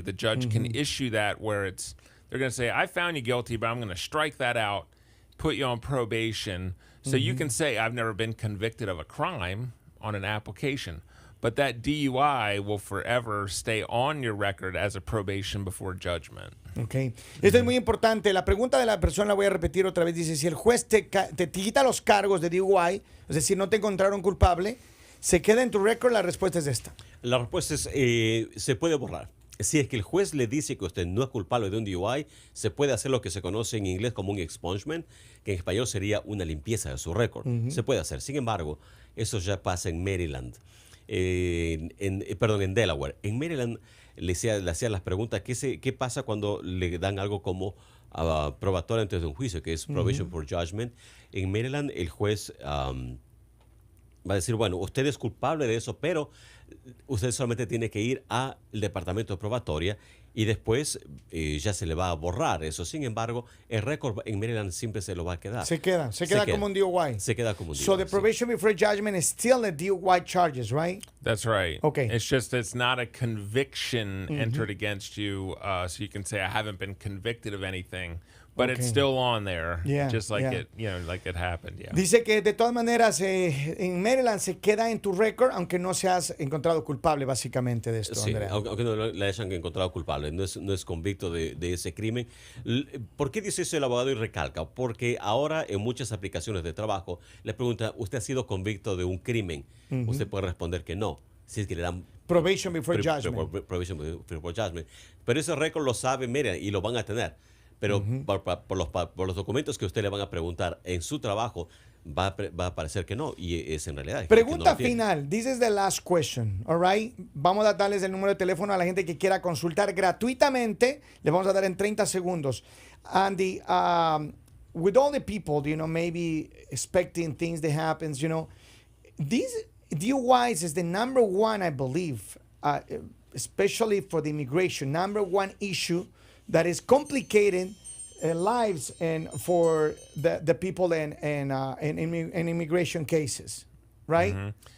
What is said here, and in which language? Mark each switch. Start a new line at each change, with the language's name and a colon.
English: The judge can issue that where they're going to say, I found you guilty, but I'm going to strike that out, put you on probation. So you can say, I've never been convicted of a crime on an application. But that DUI will forever stay on your record as a probation before judgment.
Spanish: Okay. Esto es muy importante. La pregunta de la persona la voy a repetir otra vez. Dice, si el juez te quita los cargos de DUI, es decir, no te encontraron culpable, ¿se queda en tu récord? La respuesta es esta. La respuesta es, se puede borrar. Si es que el juez le dice que usted no es culpable de un DUI, se puede hacer lo que se conoce en inglés como un expungement, que en español sería una limpieza de su récord. Se puede hacer. Sin embargo, eso ya pasa en Maryland. En Delaware. En Maryland le hacían las preguntas, ¿qué pasa cuando le dan algo como probatoria antes de un juicio, que es
English: probation for judgment?
Spanish: En Maryland el juez va a decir, bueno, usted es culpable de eso, pero usted solamente tiene que ir al departamento de probatoria y después ya se le va a borrar eso. Sin embargo, el récord en Maryland siempre se lo va a quedar. Se queda como un DUI. Se queda como un DUI.
English: So the probation before judgment is still a DUI charges, right? That's right. Okay. It's not a conviction entered against you, so you can say I haven't been convicted of anything. But it's still on there, just like it happened. Yeah.
Spanish: Dice que de todas maneras en Maryland se queda en tu récord, aunque no seas encontrado culpable básicamente de esto. Sí, aunque no le hayan encontrado culpable, no es convicto de ese crimen. ¿Por qué dice eso el abogado y recalca? Porque ahora en muchas aplicaciones de trabajo le preguntan, ¿usted ha sido convicto de un crimen? Usted puede responder que no. Si es que le dan
English: probation before judgment. Probation before judgment.
Spanish: Pero ese récord lo sabe Maryland y lo van a tener. Pero por los documentos que usted le van a preguntar en su trabajo, va a parecer que no, y es en realidad. Pregunta no final.
English: This is the last question. All right.
Spanish: Vamos a darles el número de teléfono a la gente que quiera consultar gratuitamente. Le vamos a dar en 30 segundos.
English: Andy, with all the people, maybe expecting things that happens, these DUIs is the number one, I believe, especially for the immigration, number one issue that is complicating lives and for the people in immigration cases, right?